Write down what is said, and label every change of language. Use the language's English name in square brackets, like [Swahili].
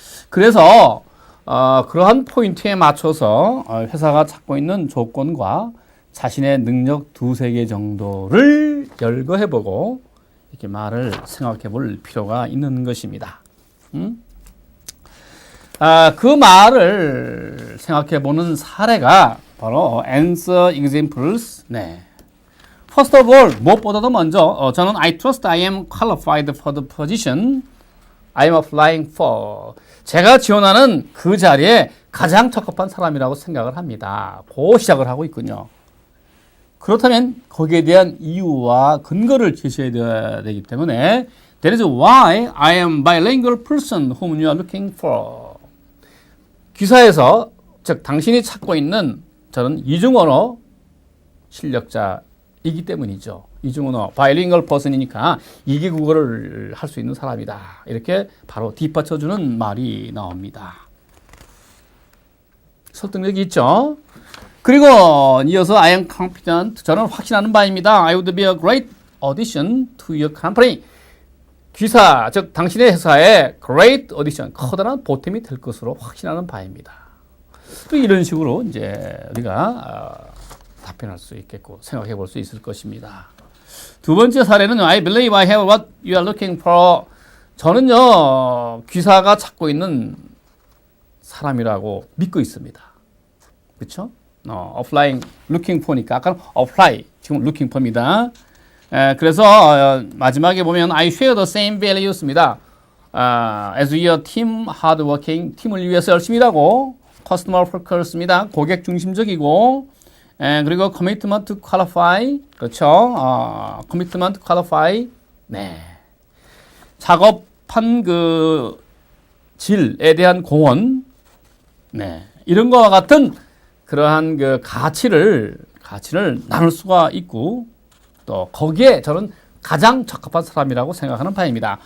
[Korean] 그래서 그러한 포인트에 맞춰서 회사가 찾고 있는 조건과 자신의 능력 두세 개 정도를 열거해보고 이렇게 말을 생각해 볼 필요가 있는 것입니다. 그 말을 생각해 보는 사례가 바로 answer examples. 네. [English] First of all, [Korean] 무엇보다도 먼저 저는 [English] I trust I am qualified for the position I am applying for. [Korean] 제가 지원하는 그 자리에 가장 적합한 사람이라고 생각을 합니다. 고 시작을 하고 있군요. 그렇다면 거기에 대한 이유와 근거를 제시해야 되기 때문에 [English] That is why I am bilingual person whom you are looking for. [Korean] 귀사에서 즉 당신이 찾고 있는 저는 이중언어 실력자이기 때문이죠. 이중언어 bilingual person이니까 이개 국어를 할 수 있는 사람이다. 이렇게 바로 뒷받쳐주는 말이 나옵니다. 설득력이 있죠. 그리고 이어서 [English] I am confident. [Korean] 저는 확신하는 바입니다. [English] I would be a great addition to your company. [Korean] 귀사, 즉 당신의 회사에 great addition, 커다란 보탬이 될 것으로 확신하는 바입니다. 또 이런 식으로 이제 우리가 답변할 수 있겠고 생각해 볼 수 있을 것입니다. 두 번째 사례는 [English] I believe I have what you are looking for. [Korean] 저는요 귀사가 찾고 있는 사람이라고 믿고 있습니다. 그렇죠? applying, looking for니까 아까 apply, 지금 looking for입니다. 그래서 마지막에 보면 [English] I share the same values입니다. As we are team hardworking, [Korean] 팀을 위해서 열심히 일하고 [English] customer focus입니다. [Korean] 고객 중심적이고 그리고 [English] commitment to qualify, [Korean] 그렇죠? [English] commitment to qualify, 네. [Korean] 작업한 그 질에 대한 공헌, 네. 이런 거와 같은 그러한 그 가치를 나눌 수가 있고 또 거기에 저는 가장 적합한 사람이라고 생각하는 바입니다.